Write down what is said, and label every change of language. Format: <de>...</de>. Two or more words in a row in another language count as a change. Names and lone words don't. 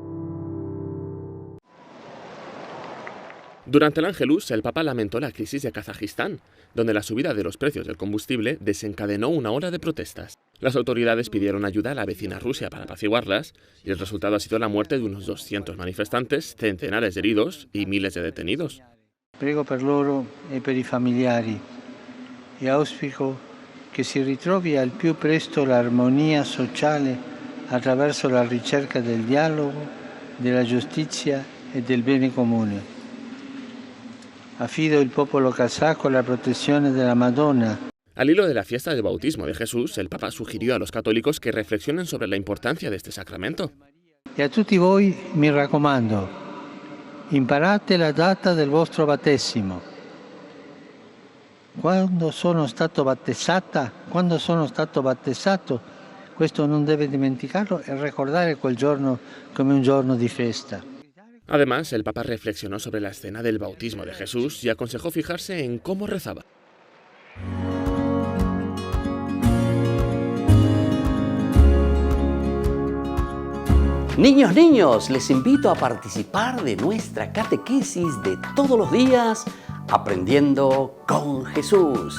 <es>Durante el Ángelus, el Papa lamentó la crisis de Kazajistán, donde la subida de los precios del combustible desencadenó una ola de protestas. Las autoridades pidieron ayuda a la vecina Rusia para apaciguarlas, y el resultado ha sido la muerte de unos 200 manifestantes, centenares de heridos y miles de detenidos.</es> <it>Prego per loro e per I familiari e auspico che si ritrovi al più presto l'armonia sociale attraverso la ricerca del dialogo, della giustizia e del bene comune. Affido il popolo kazako alla protezione della Madonna.</it> <es>Al hilo de la fiesta del bautismo de Jesús, el Papa sugirió a los católicos que reflexionen sobre la importancia de este sacramento.</es> <it>E a tutti voi mi raccomando, imparate la data del vostro battesimo. Quando sono stato battezzato, questo non deve dimenticarlo e ricordare quel giorno come un giorno di festa.</it> <es>Además, el Papa reflexionó sobre la escena del bautismo de Jesús y aconsejó fijarse en cómo rezaba. Niños, les invito a participar de nuestra catequesis de todos los días, Aprendiendo con Jesús.</es>